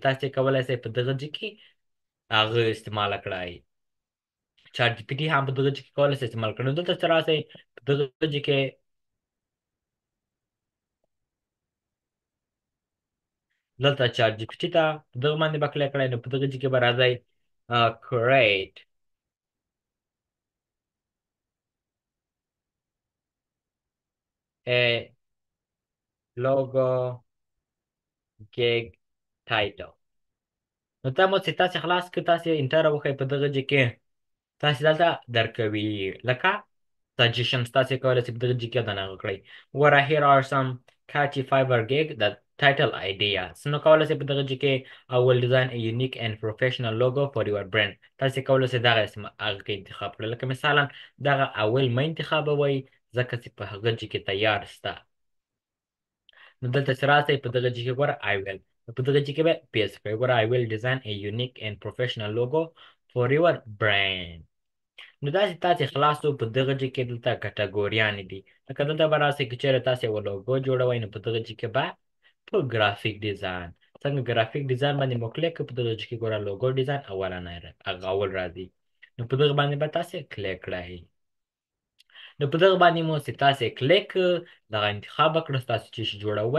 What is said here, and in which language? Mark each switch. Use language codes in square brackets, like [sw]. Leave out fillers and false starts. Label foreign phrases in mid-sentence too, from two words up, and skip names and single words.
[ps] تاسې کولی شئ په دغه ځای کې هغه استعمال کړئ. چاټ جی پی ټي هم په دغه ځای کې کولی شئ استعمال کړئ. نو دلته چې راسئ په دغه ځای کې دلته چاټ جی پی ټي ته په دغه باندې به کلیک کړئ. نو په دغه ځای کې به راځئ [en] create a logo gig title. [ps] نو دا مو چې تاسې خلاص کړئ تاسې انټر وکړئ په دغه ځای کې تاسې دلته درکوي لکه suggestions. تاسې کولی شئ په دغه ځای کې دننه کړئ وګوره [en] here are some catchy fiverr gig the title ideas. [ps] نو کولی شئ په دغه ځای کې [en] I will design a unique and professional logo for your brand. [ps] تاسې کولی شئ دغه اسم هغه کې انتخاب کړئ. لکه مثالا دغه اول مه انتخابوئ ځکه چې په هغه ځای کې تیار شته. نو دلته چې راسئ په دغه ځای کې ګوره [en] I will [ps] په دغه ځای کې به پیسټ کړئ. [en] ګوره I will design a unique and professional logo for your brand. [ps] نو داسې تاسې خلاصو په دغه ځای کې دلته کټګوریانې دي. لکه دلته به راسئ که چیرې تاسې یوه لوګو جوړوئ نو په دغه ځای کې به په [en] graphic design [ps] څنګه [en] graphic design [ps] باندې مو کلیک کړئ په دغه ځای کې ګوره [en] logo design [ps] هغه اول راځي. نو په دغه باندې به تاسې کلیک کړئ. نو په دغه باندې مو چې تاسې کلیک دغه انتخاب وکړه تاسې چې شي جوړوئ.